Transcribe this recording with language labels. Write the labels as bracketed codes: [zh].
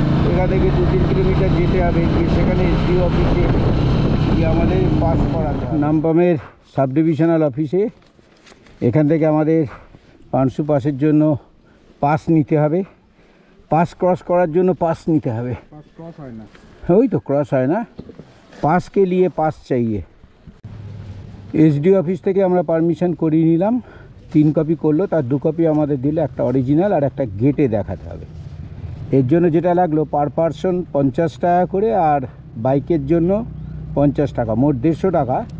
[bn] এখান থেকে 2-3 কিলোমিটার যেতে হবে, গিয়ে সেখানে এসডিও অফিসে গিয়ে আমাদের পাস করাতে হবে। নামপামের সাব ডিভিশনাল অফিসে এখান থেকে আমাদের পানসু পাসের জন্য পাস নিতে হবে। পাস ক্রস করার জন্য পাস নিতে হবে। [hi] पास क्रॉस है ना, वही तो क्रॉस है ना, पास के लिए पास चाहिए। [bn] एसडीओ অফিস থেকে আমরা পারমিশন করিয়ে নিলাম, 3 কপি করলো, তার 2 কপি আমাদের দিলে, একটা অরিজিনাল আর একটা গেটে দেখাতে হবে। এর জন্য যেটা লাগলো পার পারসন 50 টাকা করে, আর বাইকের জন্য 50 টাকা, মোট 150 টাকা।